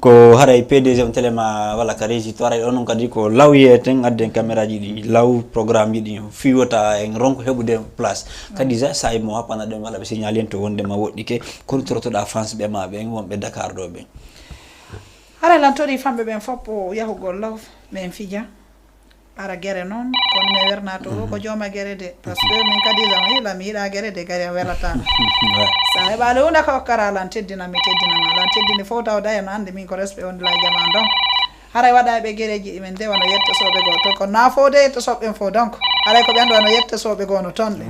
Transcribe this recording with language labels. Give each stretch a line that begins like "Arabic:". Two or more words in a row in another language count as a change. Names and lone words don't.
Fula: Ko haray P D G on télé ma, wala, ka régie to, haray onon kadi ko law yeyeten, adden caméra ji ɗi, law programme ji ɗi, fiwota en ronko heɓude place. Kadi sa, sa e mo happana ɗen, wala, ɓe signale en to wonde ma woɗɗike, kono torotoɗa fans ɓe ma ɓen, wonɓe Dakar ɗo ɓen. Haray lan tori famɓe ɓen fop o yahugol law, men fija. Ara gere noon, kono mi werna to, Mhm. ko jooma gere de,
French: par ce que
Fula: min kadi zan hila mi yiɗa gere de, gere welata. Ouais. Sa heɓaali hunde ko hokkara lan teddina, mi teddina ma. Lan teddini fof taw da en anndi min ko respect on la jama donc. Haray waɗaɓe gereji ɗi min ndewa no yettosoɓe goo to, ko na fo de yettosoɓe ɓen fo donc. Haray ko ɓen ɗo no yettosoɓe goo no toon ɗe.